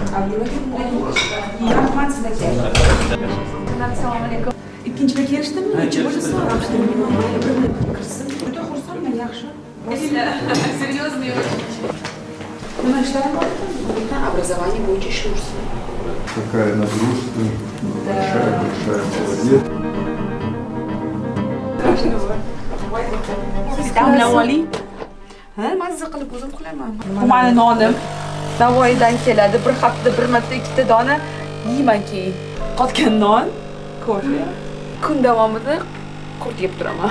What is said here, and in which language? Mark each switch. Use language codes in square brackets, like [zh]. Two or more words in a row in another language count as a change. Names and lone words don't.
[uz] Rahmat sizlarga. Assalomu alaykum. Ikkinchiga kelishdimi? Ichi bo'lsa kirsin. Juda xursandman, yaxshi. Серьезно, nima ishlarim bor? Образование bo'yicha ishlaysiz. [ru] Какая нагрузка. Большая молодец. [uz] Damlavali. Ha, mazza qilib o'zim qilaman. Mani nonim Navoiydan keladi. Bir haftada bir marta ikkita dona yeyman keyin. Qotgan non, kofe. Kun davomida qurt yeb turaman.